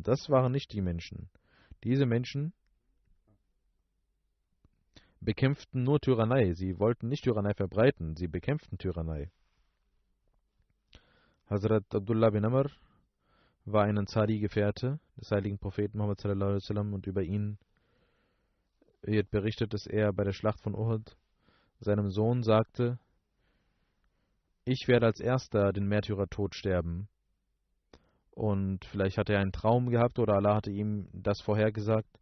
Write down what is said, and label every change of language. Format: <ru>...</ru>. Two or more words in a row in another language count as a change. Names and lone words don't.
<de>Das waren nicht die Menschen. Diese Menschen bekämpften nur Tyrannei. Sie wollten nicht Tyrannei verbreiten, sie bekämpften Tyrannei. Hazrat Abdullah bin Amr war ein Ansari-Gefährte des heiligen Propheten Muhammad</de> <ar>صلى الله عليه وسلم</ar> <de>und über ihn wird berichtet, dass er bei der Schlacht von Uhud seinem Sohn sagte, ich werde als erster den Märtyrertod sterben. Und vielleicht hatte er einen Traum gehabt oder Allah hatte ihm das vorhergesagt.</de>